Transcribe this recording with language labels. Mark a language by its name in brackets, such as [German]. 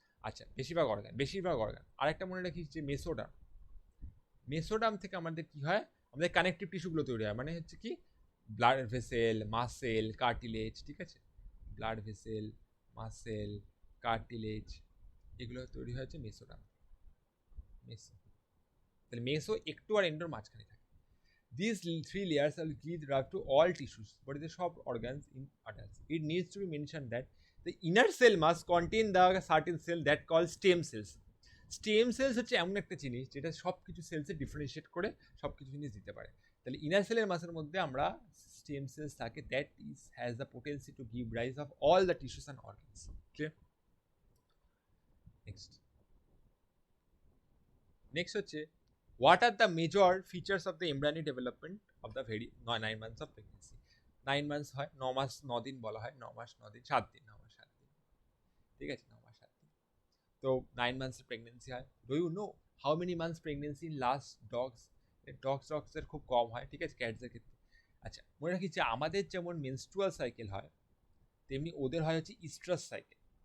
[Bangla] আচ্ছা, বেশিরভাগ অর্গান। আরেকটা মনে রাখিস যে মেসোডার্ম থেকে আমাদের কি হয়, আমাদের কানেকটিভ টিস্যুগুলো তৈরি হয়, মানে হচ্ছে কি ব্লাড ভেসেল, মাসেল, কার্টিলেজ, ঠিক আছে, ব্লাড ভেসেল, মাসেল, কার্টিলেজ এগুলো তৈরি হয়েছে মেসোডার্ম। তাহলে মেসো একটু আর এন্ডোর মাঝখানে থাকে। [English] These three layers will give rise to all tissues, but the sub organs in adults. It needs to be mentioned that the inner cell must contain the certain cell that called stem cells. [Bangla] Stem cells হচ্ছে এমন একটা জিনিস যেটা সব কিছু সেলসে differentiate করে সব কিছু জিনিস দিতে পারে। তাহলে ইনার সেলের মাসের মধ্যে আমরা স্টেম সেলস থাকে, [English] That is has the potency to give rise of all the tissues and organs. [Bangla] Clear? Next হচ্ছে [English] what are the major features of the embryonic development of the very 9 months of pregnancy? [Bangla] 9 months হয় 9 মাস 9 দিন বলা হয়, 9 মাস 9 দিন 7 দিন, 9 মাস 7 দিন, ঠিক আছে, 9 মাস 7 দিন। তো 9 months প্রেগনেন্সি হয়। [English] do you know how many months pregnancy [Bangla] in last dogs এর খুব কম হয়, ঠিক আছে, ক্যাটসের ক্ষেত্রে। আচ্ছা, মনে রাখি যে আমাদের যেমন মেনস্ট্রুয়াল সাইকেল হয় তেমনি ওদের হয় হচ্ছে ইস্ট্রাস সাইকেল।